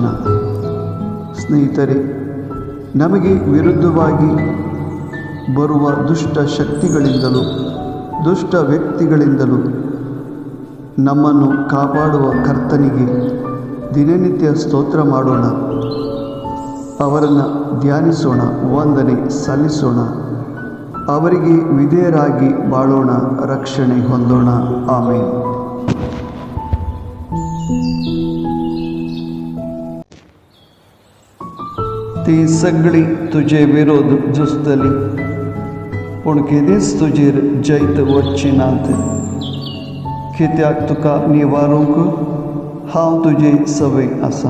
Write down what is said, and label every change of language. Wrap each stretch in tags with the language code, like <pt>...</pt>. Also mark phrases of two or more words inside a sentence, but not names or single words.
<kn>ಸ್ನೇಹಿತರೆ, ನಮಗೆ ವಿರುದ್ಧವಾಗಿ ಬರುವ ದುಷ್ಟ ಶಕ್ತಿಗಳಿಂದಲೂ ದುಷ್ಟ ವ್ಯಕ್ತಿಗಳಿಂದಲೂ ನಮ್ಮನ್ನು ಕಾಪಾಡುವ ಕರ್ತನಿಗೆ ದಿನನಿತ್ಯ ಸ್ತೋತ್ರ ಮಾಡೋಣ, ಅವರನ್ನು ಧ್ಯಾನಿಸೋಣ, ವಂದನೆ ಸಲ್ಲಿಸೋಣ, ಅವರಿಗೆ ವಿಧೇಯರಾಗಿ ಬಾಳೋಣ, ರಕ್ಷಣೆ ಹೊಂದೋಣ. ಆಮೇನ್.</kn> <kok>ते सगळी तुझे विरोध जुस्तली, पूण केदींच तुजेर जैत वचची नात. कित्याक तुका निवारूंक हांव तुजे सवय आसां.</kok>